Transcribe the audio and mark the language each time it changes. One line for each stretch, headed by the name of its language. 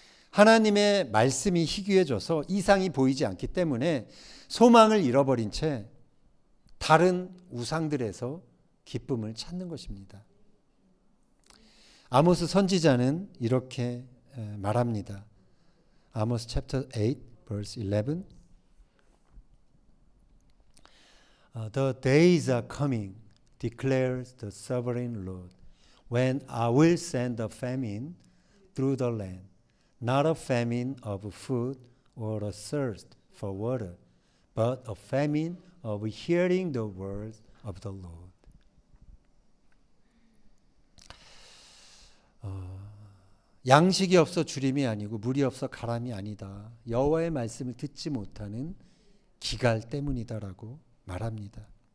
Korean: 하나님의 말씀이 희귀해져서 이상이 보이지 않기 때문에 소망을 잃어버린 채 다른 우상들에서 기쁨을 찾는 것입니다. 아모스 선지자는 이렇게 말합니다.
English: 아모스 chapter 8 verse 11. The days are coming, declares the sovereign Lord, when I will send a famine through the land, not a famine of food or a thirst for water, but a famine of hearing the words of the Lord.
Korean: 양식이 없어 주림이 아니고 물이 없어 가람이 아니다. 여호와의 말씀을 듣지 못하는 기갈 때문이다라고 말합니다.